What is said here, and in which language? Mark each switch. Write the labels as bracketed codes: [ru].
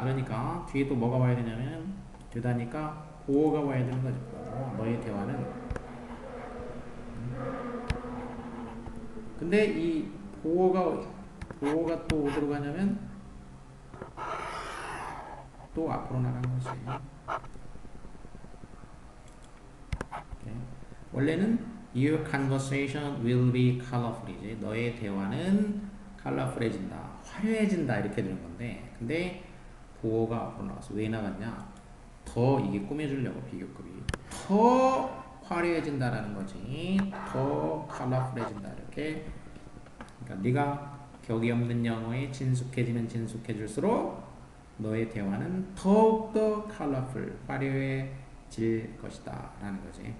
[ko] 그러니까 뒤에 또 뭐가 와야 되냐면 되다니까 보어가 와야 되는 거죠. 너의 대화는. 근데 이 보어가 또 어디로 가냐면 또 앞으로 나간 거지. 오케이. 원래는 [en] your conversation will be colorful이지. [ko] 너의 대화는 colorful해진다. 화려해진다 이렇게 되는 건데 근데 보어가 앞으로 나왔어. 왜 나갔냐? 더 이게 꾸며주려고 비교급이 더 화려해진다라는 거지. 더 컬러풀해진다 이렇게. 그러니까 네가 격이 없는 영어에 친숙해지면 친숙해질수록 너의 대화는 더욱더 컬러풀 화려해질 것이다 라는 거지.